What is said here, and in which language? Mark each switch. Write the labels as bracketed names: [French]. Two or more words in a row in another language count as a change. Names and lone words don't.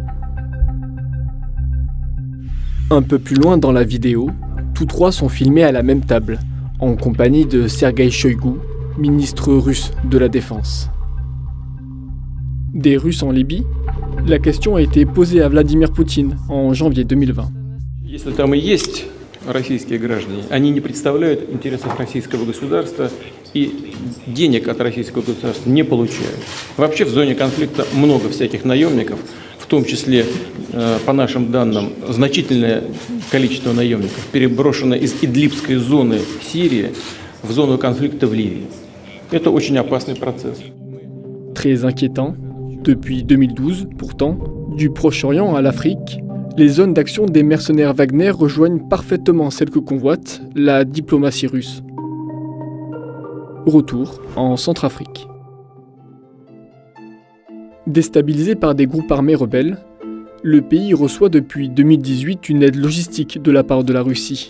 [French] Un peu plus loin dans la vidéo, tous trois sont filmés à la même table, en compagnie de Sergueï Shoïgu, ministre russe de la Défense. Des Russes en Libye? La question a été posée à Vladimir Poutine en janvier 2020. [Russian] Если там и есть российские граждане, они не представляют интересов российского государства и денег от российского государства не получают. Вообще в зоне конфликта много всяких наемников, в том числе, по нашим данным, значительное количество наемников переброшено из Идлибской зоны Сирии в зону конфликта в Ливии. Это очень опасный процесс. [French] Très inquiétant. Depuis 2012, pourtant, du Proche-Orient à l'Afrique, les zones d'action des mercenaires Wagner rejoignent parfaitement celles que convoite la diplomatie russe. Retour en Centrafrique. Déstabilisé par des groupes armés rebelles, le pays reçoit depuis 2018 une aide logistique de la part de la Russie.